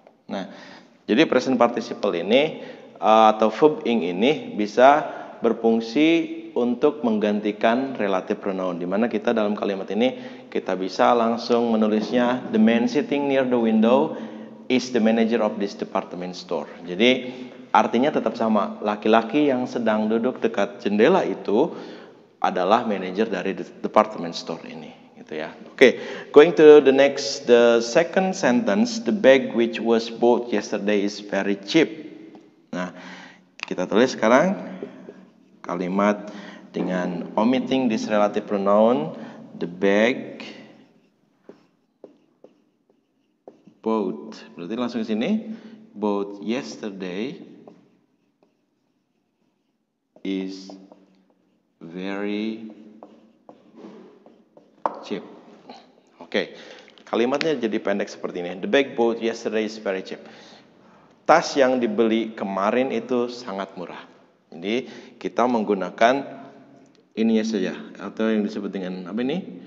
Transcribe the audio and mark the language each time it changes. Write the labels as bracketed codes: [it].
[id] Nah, jadi present participle ini atau verb ing ini bisa berfungsi untuk menggantikan relative pronoun, di mana kita dalam kalimat ini kita bisa langsung menulisnya [en] the man sitting near the window is the manager of this department store. [id] Jadi artinya tetap sama, laki-laki yang sedang duduk dekat jendela itu adalah manajer dari department store ini, gitu ya. [en] Oke, going to the second sentence, the bag which was bought yesterday is very cheap. [id] Nah, kita tulis sekarang kalimat dengan [en] omitting this relative pronoun, the bag bought, [id] berarti langsung ke sini, [en] bought yesterday is very cheap. [id] Oke, kalimatnya jadi pendek seperti ini. [en] The bag bought yesterday is very cheap. [id] Tas yang dibeli kemarin itu sangat murah. Jadi kita menggunakan ininya saja atau yang disebut dengan apa ini?